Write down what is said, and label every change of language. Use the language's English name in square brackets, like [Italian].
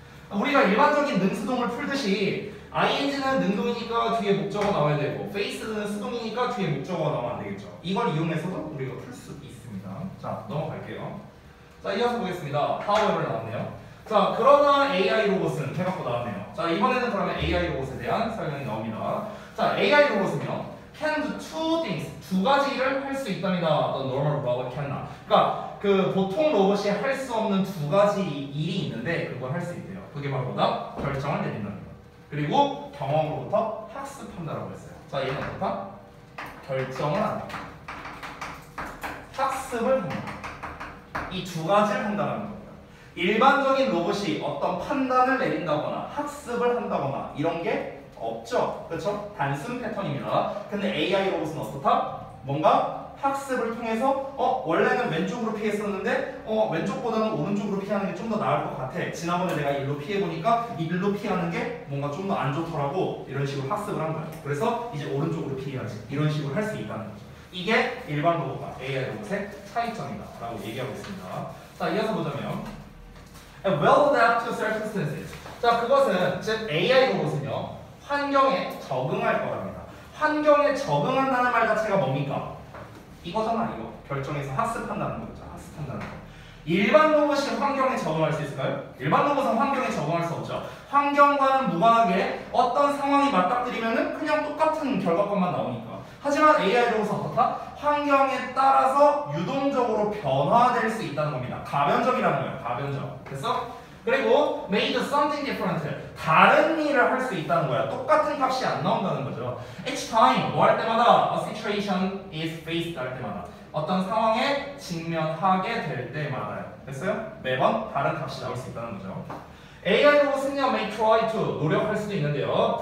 [Korean] 우리가 일반적인 능수동을 풀듯이 ing는 능동이니까 뒤에 목적어 나와야 되고 face는 수동이니까 뒤에 목적어가 나오면 안 되겠죠. 이걸 이용해서도 우리가 풀 수 있습니다. 자, 넘어갈게요. 자, 이어서 보겠습니다. however 나왔네요. 자, 그러나 AI 로봇은 해갖고 나왔네요. 자, 이번에는 그러면 AI 로봇에 대한 설명이 나옵니다. 자, AI 로봇은요 [English] can do two things. [Korean] 두 가지 일을 할 수 있답니다. [English] The normal robot cannot. [Korean] 그러니까 그 보통 로봇이 할 수 없는 두 가지 일이 있는데 그걸 할 수 있대요. 그게 바로 뭐다? 결정을 내린다는 거. 그리고 경험으로부터 학습한다라고 했어요. 자, 얘는 어떻다? 결정을 한다. 학습을 한다. 이 두 가지를 한다는 겁니다. 일반적인 로봇이 어떤 판단을 내린다거나 학습을 한다거나 이런 게 없죠. 그렇죠? 단순 패턴입니다. 근데 AI 로봇은 어떻다? 뭔가 학습을 통해서 원래는 왼쪽으로 피했었는데 왼쪽보다는 오른쪽으로 피하는 게 좀 더 나을 것 같아. 지난번에 내가 일로 피해보니까 일로 피하는 게 뭔가 좀 더 안 좋더라고. 이런 식으로 학습을 한 거야. 그래서 이제 오른쪽으로 피해야지. 이런 식으로 할 수 있다는 거죠. 이게 일반 로봇과 AI 로봇의 차이점이다 라고 얘기하고 있습니다. 자, 이어서 보자면 [English] well adapt to circumstances. [Korean] 자, 그것은 즉 AI 로봇은요 환경에 적응할 거랍니다. 환경에 적응한다는 말 자체가 뭡니까? 이거잖아, 이거. 결정해서 학습한다는 거죠. 학습한다는 거. 일반 로봇이 환경에 적응할 수 있을까요? 일반 로봇은 환경에 적응할 수 없죠. 환경과는 무관하게 어떤 상황이 맞닥뜨리면은 그냥 똑같은 결과값만 나오니까. 하지만 AI 로봇은 어떻다? 환경에 따라서 유동적으로 변화될 수 있다는 겁니다. 가변적이라는 거예요. 가변적. 됐어? 그리고 [English] made something different. [Korean] 다른 일을 할 수 있다는 거야. 똑같은 값이 안 나온다는 거죠. [English] Each time [Korean] 뭐 할 때마다 [English] a situation is faced [Korean] 할 때마다 어떤 상황에 직면하게 될 때마다요. 됐어요? 매번 다른 값이 나올 수 있다는 거죠. AI 로봇은요, [English] may try to [Korean] 노력할 수도 있는데요.